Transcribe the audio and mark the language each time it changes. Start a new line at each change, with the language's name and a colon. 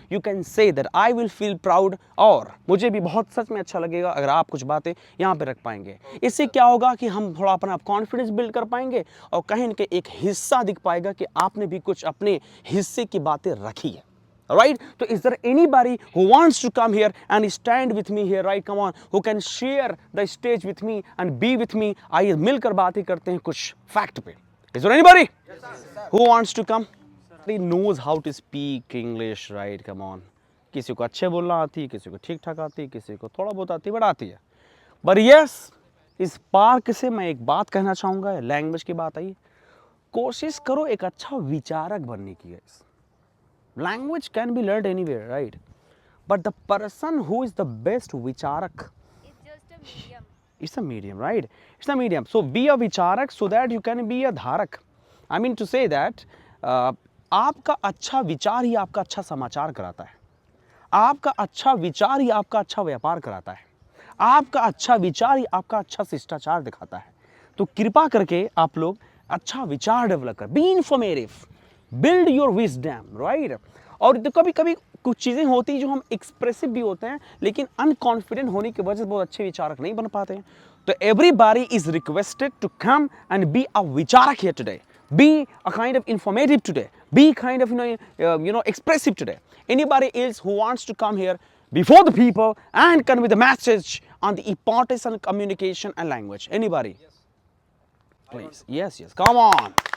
English: You can say that I will feel proud.
Hindi: और मुझे भी बहुत सच में अच्छा लगेगा अगर आप कुछ बातें यहाँ पे रख पाएंगे. इससे क्या होगा कि हम थोड़ा अपना कॉन्फिडेंस बिल्ड कर पाएंगे और कहीं के एक हिस्सा दिख पाएगा कि आपने भी कुछ अपने हिस्से की बातें रखी है.
English: Right? So is there anybody who wants to come here and stand with me here? Right? Come on. Who can share the stage with me and be with me?
Hindi: आइए मिलकर बातें करते हैं कुछ फैक्ट पे.
English: Is there anybody? Yes, sir. Who wants to come? He knows how to speak English, right? Come on.
Hindi: किसी को अच्छे बोलना आती है, किसी को ठीक ठाक आती है, किसी को थोड़ा बहुत आती है, बट आती है.
English: But yes,
Hindi: इस पार्क से मैं एक बात कहना चाहूँगा, लैंग्वेज की बात आई. कोशिश करो एक अच्छा विचारक बनने की.
English: guys. Language can be learned anywhere, right? But the person who is the best vicharak, It's a medium, right? It's a medium. So be a vicharak so that you can be a dharak. I mean to say that
Hindi: आपका अच्छा विचार ही आपका अच्छा समाचार कराता है. आपका अच्छा विचार ही आपका अच्छा व्यापार कराता है. आपका अच्छा विचार ही आपका अच्छा शिष्टाचार दिखाता है. तो कृपा करके आप लोग अच्छा विचार डेवलप कर.
English: Be informative, build your wisdom, right.
Hindi: और तो कभी कभी कुछ चीज़ें होती हैं जो हम एक्सप्रेसिव भी होते हैं लेकिन अनकॉन्फिडेंट होने की वजह से बहुत अच्छे विचारक नहीं बन पाते हैं.
English: तो everybody is requested to come and be a विचारक here today. Be a kind of informative today. Be kind of expressive today. Anybody else who wants to come here before the people and convey the message on the importance of communication and language? Anybody? Yes. Please. Yes. Come on.